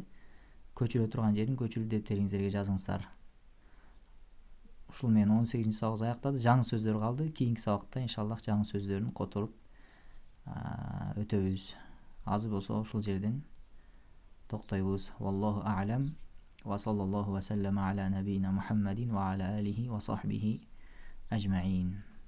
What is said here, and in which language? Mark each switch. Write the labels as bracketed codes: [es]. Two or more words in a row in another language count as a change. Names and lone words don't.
[ky] Көчүрө турган жерин көчүрүү дептериңиздерге жазыңыздар. Ушул менен 18-нчи сабагыбыз аяктады. Жаңы сөздөр калды. Кийинки сабакта иншаллах жаңы сөздөрүн которуп өтөбүз. Азыр болсо ушул жерден токтойбуз. [ar] والله أعلم. وصلى الله وسلم على نبينا محمد وعلى آله وصحبه أجمعين.